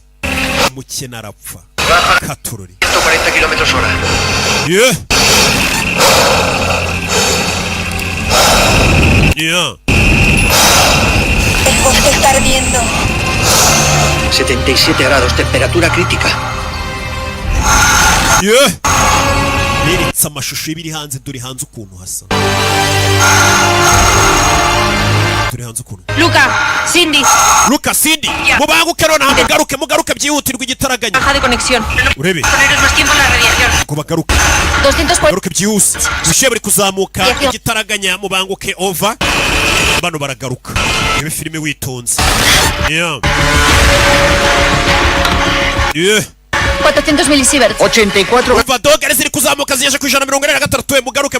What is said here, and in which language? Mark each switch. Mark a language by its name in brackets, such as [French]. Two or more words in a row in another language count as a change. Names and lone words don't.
[Kinyarwanda] Umukene arapfa. Katorori. 140 km/h. [English] Yeah. Yeah. [Spanish] El bosque está ardiendo. 77 grados, temperatura crítica. [English] Yeah. [Kinyarwanda] Niritse amashusho y'ibiri hanze, dore hanze ukuntu hasa. Dore hanze ukuntu. Luca, Cindy. Mubanguke none mugaruke byihutirwa igitaraganya. [Spanish] Baja de conexión. [Kinyarwanda] Urebe. [Spanish] Poneros más tiempo en la radiación. [Kinyarwanda] Ko bagaruka. 240. Garuke byihuse. Ubushyuhe buri kuzamuka igitaraganya mubanguke over. Bano baragaruka. Ibe filime witonze. [English] Yeah. Yeah. [Spanish] 400 milisieverts. 84. [Kinyarwanda] Umva dogere ziri kuzamuka ziyeje ku 146.